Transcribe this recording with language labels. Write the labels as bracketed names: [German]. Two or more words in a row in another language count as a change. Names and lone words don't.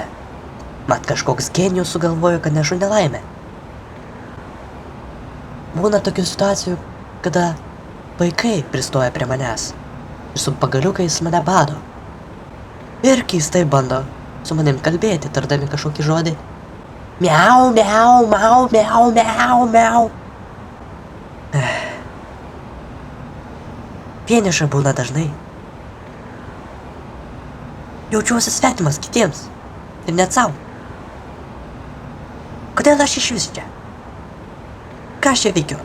[Lithuanian] Mat kažkoks genijus sugalvojo, kad nešu nelaimę. Būna tokių situacijų, kada vaikai pristoja prie manęs ir su pagaliukais mane bado. Ir keistai bando su manim kalbėti, tardami kažkokį žodį. Miau, miau, mau, miau, miau, miau. Vieniša būna dažnai. Jaučiuosi svetimas kitiems ir net savo. Kodėl aš iš vis čia? Ką aš čia veikiu?